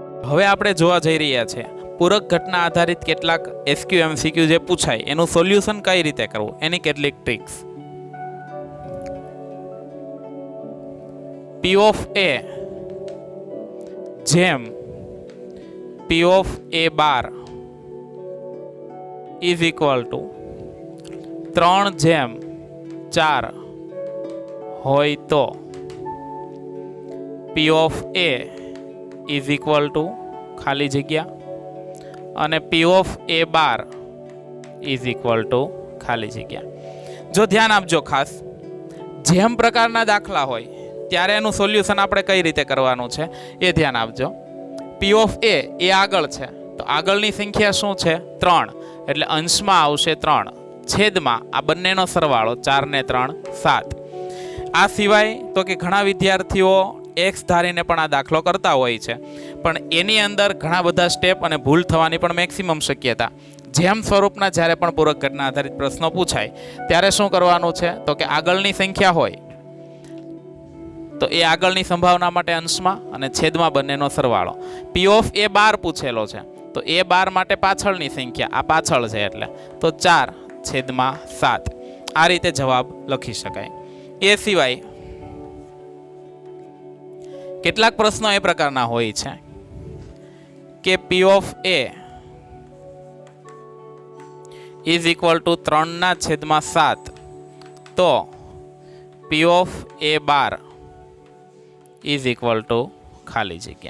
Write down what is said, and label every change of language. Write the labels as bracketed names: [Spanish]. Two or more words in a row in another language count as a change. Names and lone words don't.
[Gujarati] હવે આપણે જોવા જઈ રહ્યા છે પૂરક ઘટના આધારિત કેટલાક [English] SQ MCQ [Gujarati] જે પૂછાય એનું સોલ્યુશન કઈ રીતે કરવું એની કેટલીક ટ્રિક્સ. [English] P of A [Gujarati] જેમ [English] P of A bar is equal to [Gujarati] 3/4 હોય તો [English] P of A is equal to [Gujarati] ખાલી જગ્યા અને [English] P of A bar is equal to [Gujarati] ખાલી જગ્યા. જો ધ્યાન આપજો ખાસ, જેમ પ્રકારના દાખલા હોય ત્યારે એનું સોલ્યુશન આપણે કઈ રીતે કરવાનું છે એ ધ્યાન આપજો. [English] P of A [Gujarati] એ આગળ છે તો આગળની સંખ્યા શું છે? 3, એટલે અંશમાં આવશે 3 છેદમાં આ બંનેનો સરવાળો 4 ને 3 7. આ સિવાય તો કે ઘણા વિદ્યાર્થીઓ x ધારીને પણ આ દાખલો કરતા હોય છે, પણ એની અંદર ઘણા બધા સ્ટેપ અને ભૂલ થવાની પણ મેક્સિમમ શક્યતા. જેમ સ્વરૂપના જ્યારે પણ પૂરક ઘટના આધારિત પ્રશ્નો પૂછાય ત્યારે શું કરવાનું છે તો કે આગળની સંખ્યા હોય તો એ આગળની સંભાવના માટે અંશમાં અને છેદમાં બંનેનો સરવાળો. [English] P of A bar [Gujarati] પૂછેલો છે તો A બાર માટે પાછળની સંખ્યા, આ પાછળ છે એટલે તો 4/7. આ રીતે જવાબ લખી શકાય. એ સિવાય કેટલાક પ્રશ્નો એ પ્રકારના હોય છે કે [English] P of A is equal to [Gujarati] 3/7 તો [English] P of A bar is equal to [Gujarati] ખાલી જગ્યા.